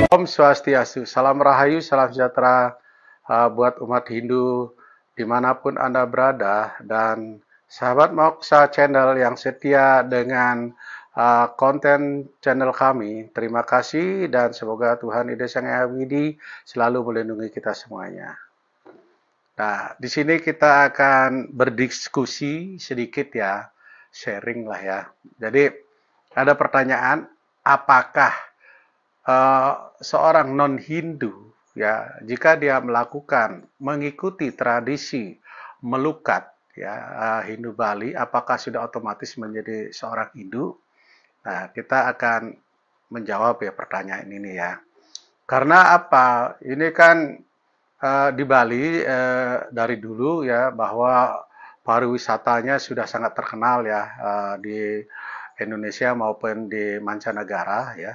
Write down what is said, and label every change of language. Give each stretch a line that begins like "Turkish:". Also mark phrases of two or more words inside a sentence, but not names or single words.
Indonesian: Swastiastu, salam Rahayu, salam sejahtera buat umat Hindu dimanapun Anda berada, dan sahabat Moksa Channel yang setia dengan konten channel kami. Terima kasih dan semoga Tuhan Ida Sang Hyang Widi selalu melindungi kita semuanya. Nah, di sini kita akan berdiskusi sedikit ya, sharing lah ya. Jadi ada pertanyaan, apakah seorang non-Hindu ya, jika dia melakukan mengikuti tradisi melukat ya, Hindu Bali, apakah sudah otomatis menjadi seorang Hindu? Nah, kita akan menjawab ya pertanyaan ini ya. Karena apa? Ini kan di Bali dari dulu ya, bahwa pariwisatanya sudah sangat terkenal ya, di Indonesia maupun di mancanegara ya.